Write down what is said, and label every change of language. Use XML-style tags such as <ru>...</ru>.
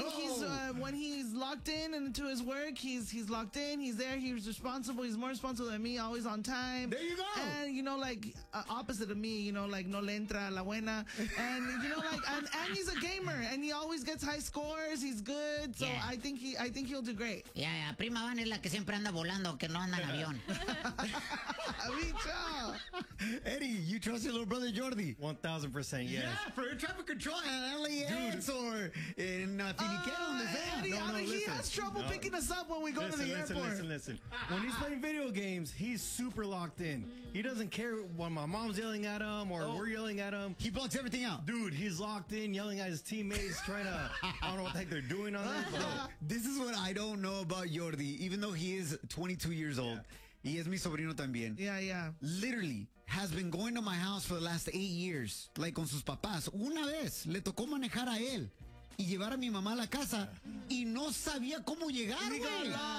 <en>Think he's, when he's locked in and into his work, he's locked in, he's there, he's responsible, he's more responsible than me, always on time. There you go. And, you know, like, opposite of me, you know, like,</en> <es>no le entra a la buena.</es> <en>And, you know, like, and he's a gamer, and he always gets high scores, he's good, so yeah. I think he'll do great.</en> <es>Yeah, yeah, Prima Vane es la que siempre anda volando, que no anda en avión.</es> <en>Eddie, you trust your little brother Jordi? 1,000%, yes. Yeah, for air traffic control at LAX, dude. Or in Finiquero, on the van. Eddie, he has trouble picking us up when we go to the airport. Listen. When he's playing video games, he's super locked in. He doesn't care when my mom's yelling at him or we're yelling at him. He blocks everything out. Dude, he's locked in, yelling at his teammates, trying to, I don't know what the heck they're doing on that. This is what I don't know about Jordi, even though he is 22 years old.</en> <es>Yeah. Y es mi sobrino también.</es> <en>Yeah, yeah. Literally has been going to my house for the last 8 years, like</en> <es>con sus papás. Una vez le tocó manejar a él y llevar a mi mamá a la casa y no sabía cómo llegar, güey.</es>